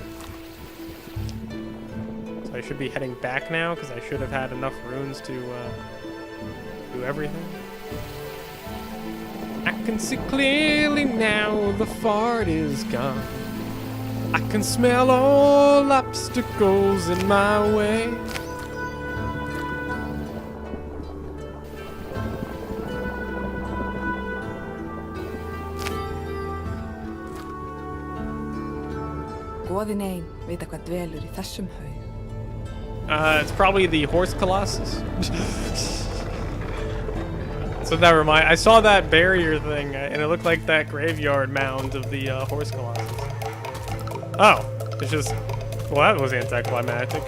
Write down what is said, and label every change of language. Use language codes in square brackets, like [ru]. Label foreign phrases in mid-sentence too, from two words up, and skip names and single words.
[en] So I should be heading back now, because I should have had enough runes to do everything. I can see clearly now the fart is gone. I can smell all obstacles in my way. [is] Goðin ein vita hvað dvelur í þessum haug. [en] It's probably the horse colossus. So never mind. I saw that barrier thing, and it looked like that graveyard mound of the horse colossus. Oh, it's just. Well, that was anticlimactic.